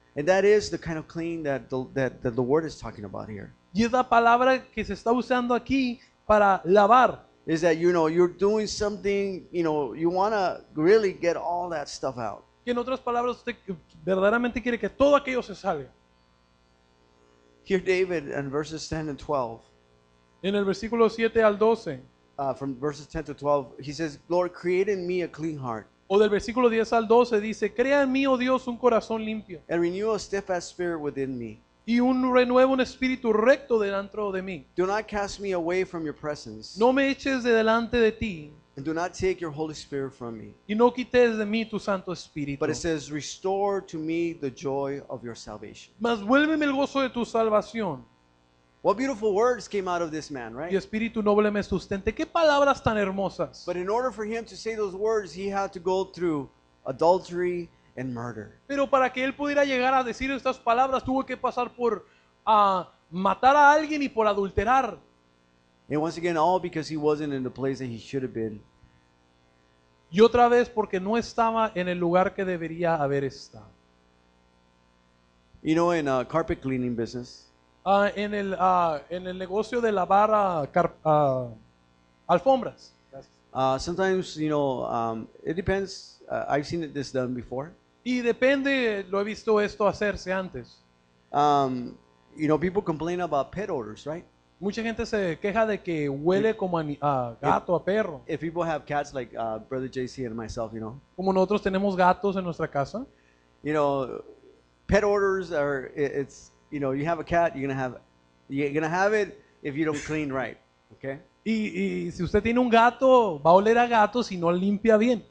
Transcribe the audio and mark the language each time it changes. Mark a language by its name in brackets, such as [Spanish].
[English] And that is the kind of clean that the word is talking about here. [Spanish] Y es la palabra que se está usando aquí para lavar. [English] Is that, you know, you're doing something, you know, you want to really get all that stuff out. [Spanish] Que en otras palabras usted verdaderamente quiere que todo aquello se salga. [English] Here David in verses 10 and 12, [Spanish] En el versículo 7 al 12, [English] from verses 10 to 12, he says, Lord, create in me a clean heart [Spanish] o del versículo 10 al 12 dice, crea en mí, oh Dios, un corazón limpio [English] and renew a steadfast spirit within me. [Spanish] y renueva un espíritu recto dentro de mí. [English] Do not cast me away from your presence, [Spanish] No me eches de delante de ti [English] and do not take your Holy Spirit from me. [Spanish] y no quites de mí tu Santo Espíritu. [English] But it says, restore to me the joy of your salvation. [Spanish] Mas vuélveme el gozo de tu salvación [English] What beautiful words came out of this man, [Spanish] y [English] right? [Spanish] espíritu noble me sustente. Qué palabras tan hermosas. [English] But in order for him to say those words, he had to go through adultery and murder. [Spanish] Pero para que él pudiera llegar a decir estas palabras, tuvo que pasar por matar a alguien y por adulterar. [English] And once again, all because he wasn't in the place that he should have been. [Spanish] Y otra vez porque no estaba en el lugar que debería haber estado. [English] You know, in a carpet cleaning business, [Spanish] En el negocio de lavar alfombras. [English] sometimes, you know, it depends. I've seen this done before. [Spanish] Y depende, lo he visto esto hacerse antes. [English] You know, people complain about pet odors, right? [Spanish] Mucha gente se queja de que huele como a gato, a perro. [English] If people have cats like Brother JC and myself, you know, [Spanish] Como nosotros tenemos gatos en nuestra casa. [English] you know, pet odors are, it's, you know, you have a cat, you're gonna have it if you don't clean right, okay? [Spanish] Y si usted tiene un gato, va a oler a gato si no limpia bien.